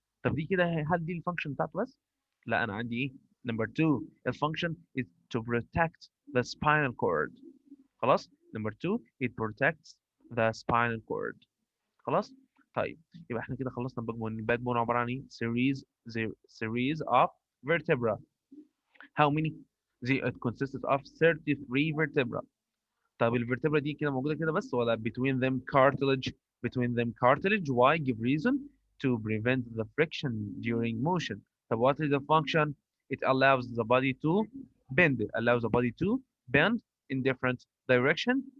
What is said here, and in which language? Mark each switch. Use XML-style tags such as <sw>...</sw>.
<ar>طب دي كده هل دي الفانكشن بتاعته بس؟ لا انا عندي ايه؟</ar> <en>Number two,</en> <ar>الفانكشن</ar> <en>is to protect the spinal cord. خلاص؟ Number two, it protects the spinal cord.</en> <ar>خلاص؟ طيب يبقى احنا كده خلصنا الباك بون. الباك بون عباره عن ايه؟</ar> <en>series of vertebra. How many? It consists of 33 vertebra.</en> <ar>طب الفرتبرا دي كده موجوده كده بس ولا</ar> <en>between them cartilage? Between them cartilage. Why? Give reason. To prevent the friction during motion. طب what is the function? It allows the body to bend. It allows the body to bend in different direction.</en>